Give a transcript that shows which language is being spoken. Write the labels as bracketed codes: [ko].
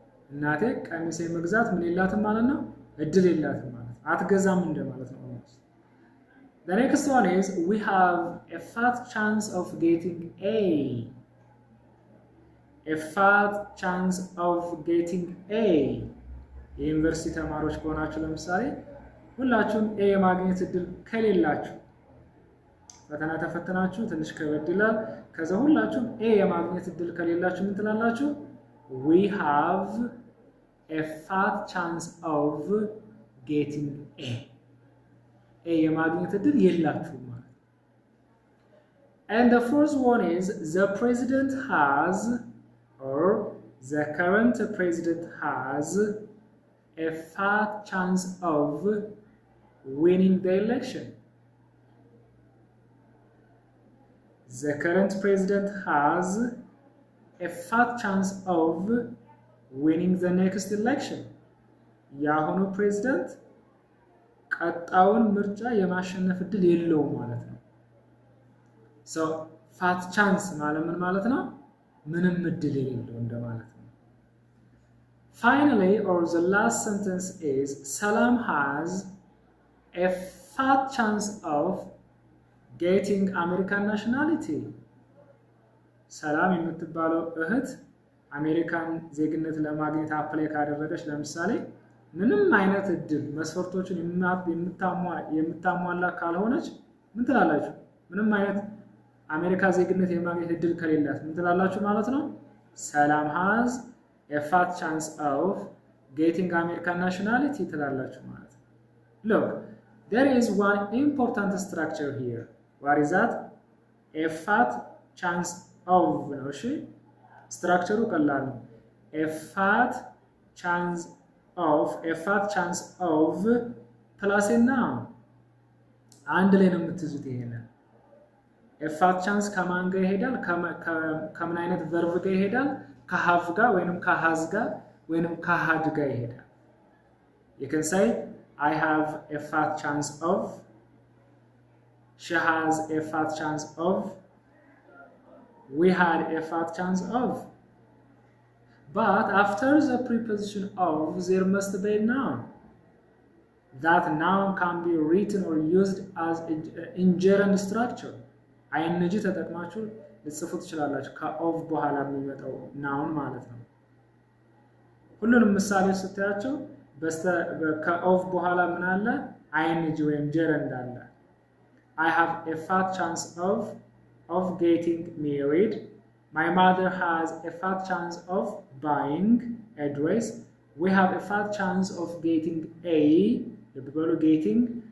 [am] እናቴ ቀሚስ መግዛት ምን የላትም ማለት ነው? እድል የላትም ማለት ነው። አትገዛም እንደማለት ነው። [en] The next one is we have a fat chance of getting A. A fat chance of getting A. [am] የዩኒቨርሲቲ ተማሪዎች ከሆናችሁ ለምሳሌ ሁላችሁም ኤ የማግኘት እድል ከሌላችሁ ፈተና ተፈተናችሁ ትንሽ ከበድ ይላል። ከዛ ሁላችሁም ኤ የማግኘት እድል ከሌላችሁ ምን ትላላችሁ? [en] We have a fat chance of getting A. A [am] የማግኘት እድል የላችሁም ማለት። [en] And the first one is the president has, or the current president has, a fat chance of winning the election. The current president has a fat chance of winning the next election. [am] የአሁኑ ፕሬዝዳንት ቀጣውን ምርጫ የማሸነፍ እድል የለውም ማለት ነው። [en] So fat chance [am] ማለት ምን ማለት ነው? ምንም እድል የሌለው እንደማለት ነው። [en] Finally, or the last sentence is Salam has a fat chance of getting American nationality. [am] ሰላም የምትባለው እህት አሜሪካን ዜግነት ለማግኘት አፕላይ ካደረገች ለምሳሌ ምንም አይነት እድል መስፈርቶችን የምታሟላ ካልሆነች ምን ትላላችሁ? ምንም አይነት አሜሪካ ዜግነት የማግኘት እድል ከሌላት ምን ትላላችሁ ማለት ነው? [en] ሰላም has a fat chance of getting American nationality [am] ትላላችሁ ማለት ነው። [en] Look, there is one important structure here. What is that? [am] A fat chance of ነው። እሺ ስትራክቸሩ ቀላል ነው። a fat chance of ፕላስ እና አንድ ላይ ነው የምትይዙት። ይሄንን a fat chance ከማን ጋር ይሄዳል? ከምን አይነት ቨርብ ጋር ይሄዳል? ከሃቭ ጋር ወይንም ከሃዝ ጋር ወይንም ከሃድ ጋር ይሄዳል። [en] you can say I have a fat chance of, she has a fat chance of, we had a fat chance of. But after the preposition of, there must be a noun. That noun can be written or used as in gerund structure. [am] ing ተጠቅማችሁ ልጽፉ ትችላላችሁ። ከኦፍ በኋላ የሚመጣው ናውን ማለት ነው። ሁሉንም ምሳሌዎች ስታያቸው ከኦፍ በኋላ ምን አለ? [en] ing [am] ወይም gerund አለ። [en] I have a fat chance of getting married. My mother has a fat chance of buying a dress. We have a fat chance of getting getting.